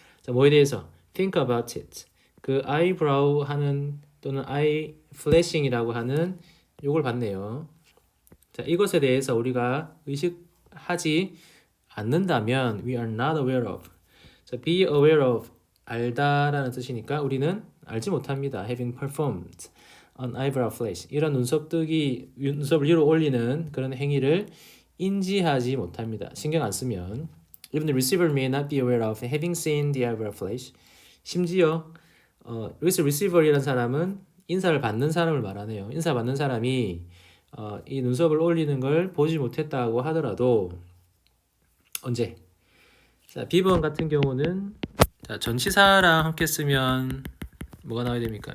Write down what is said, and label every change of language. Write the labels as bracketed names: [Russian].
[Korean] 자, 뭐에 대해서 [English] think about it. [Korean] 그 eyebrow 하는 또는 eye flashing이라고 하는 요걸 봤네요. 자, 이것에 대해서 우리가 의식하지 않는다면 [English] we are not aware of. [Korean] 자, be aware of 알다라는 뜻이니까 우리는 알지 못합니다. [English] having performed an eyebrow flash. [Korean] 이런 눈썹 뜨기, 눈썹을 위로 올리는 그런 행위를 인지하지 못합니다. 신경 안 쓰면. [English] Even the receiver may not be aware of having seen the eyebrow flash. [Korean] 심지어 여기서 receiver이라는 사람은 인사를 받는 사람을 말하네요. 인사 받는 사람이 이 눈썹을 올리는 걸 보지 못했다고 하더라도 언제? 자, 비번 같은 경우는 자, 전치사랑 함께 쓰면 뭐가 나와야 됩니까?